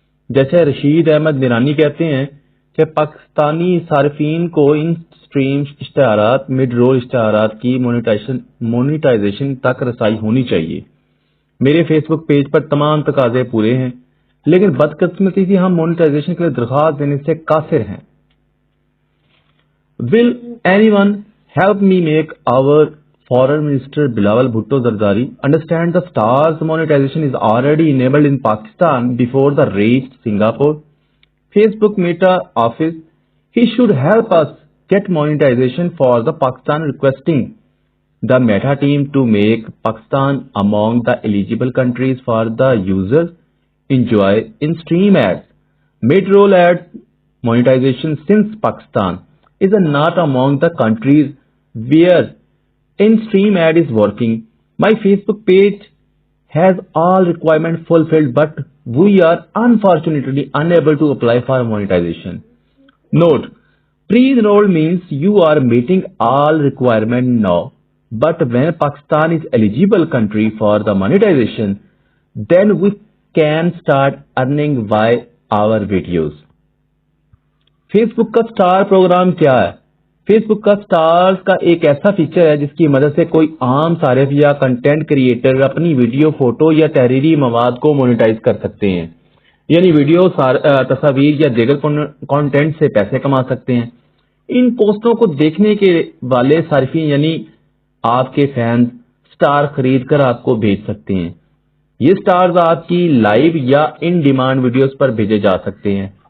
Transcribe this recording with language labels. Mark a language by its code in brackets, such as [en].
[ur] جیسے رشید احمد نورانی کہتے ہیں کہ پاکستانی صارفین کو ان سٹریم اشتہارات، مڈ رول اشتہارات کی مونیٹائزیشن تک رسائی ہونی چاہیے۔ میرے فیس بک پیج پر تمام تقاضے پورے ہیں، لیکن بدقسمتی سے ہم مونیٹائزیشن کے لیے درخواست دینے سے قاصر ہیں۔ [en] Will anyone help me make our Foreign Minister Bilawal Bhutto Zardari understand the stars monetization is already enabled in Pakistan before the reached Singapore? Facebook Meta office, he should help us get monetization for the Pakistan, requesting the Meta team to make Pakistan among the eligible countries for the users enjoy in-stream ads, mid-roll ads monetization, since Pakistan is not among the countries where in-stream ad is working. My Facebook page has all requirements fulfilled, but we are unfortunately unable to apply for monetization. Note: pre-enrolled means you are meeting all requirements now, but when Pakistan is eligible country for the monetization, then we can start earning by our videos. [ur] Face بک کا star programme کیا ہے؟ Face بک کا stars کا ایک ایسا feature ہے جس کی مدد سے کوئی عام صارف یا کنٹینٹ کریٹر اپنی ویڈیو، فوٹو یا تحریری مواد کو مونیٹائز کر سکتے ہیں، یعنی ویڈیو، تصاویر یا دیگر کانٹینٹ سے پیسے کما سکتے ہیں۔ ان پوسٹوں کو دیکھنے کے والے صارفین یعنی آپ کے فینز سٹار خرید کر آپ کو بھیج سکتے ہیں۔ یہ سٹارز آپ کی لائیو یا ان ڈیمانڈ ویڈیوز پر بھیجے جا سکتے ہیں۔